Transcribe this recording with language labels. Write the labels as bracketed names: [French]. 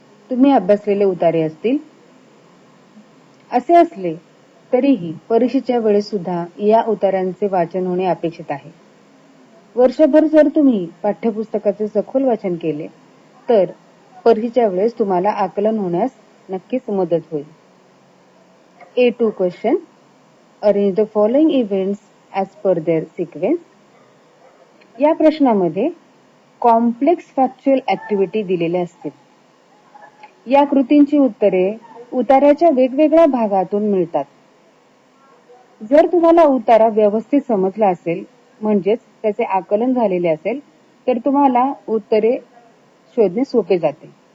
[Marathi] तुम्ही अभ्यासलेले उतारे असतील. असे असले तरीही परीक्षेच्या वेळेस सुद्धा या उतार्यांचे वाचन होणे अपेक्षित आहे. वर्षभर जर तुम्ही पाठ्यपुस्तकाचे सखोल वाचन केले तर परीक्षेच्या वेळेस तुम्हाला आकलन होण्यास नक्कीच मदत होईल. [English] A2 question. Arrange the following events as per their sequence. [Marathi] या प्रश्नामध्ये कॉम्प्लेक्स फॅक्च्युअल ऍक्टिव्हिटी दिलेल्या असतील. या कृतींची उत्तरे उतार्याच्या वेगवेगळ्या भागातून मिळतात. जर तुम्हाला उतारा व्यवस्थित समजला असेल म्हणजेच त्याचे आकलन झालेले असेल तर तुम्हाला उत्तरे शोधणे सोपे जाते.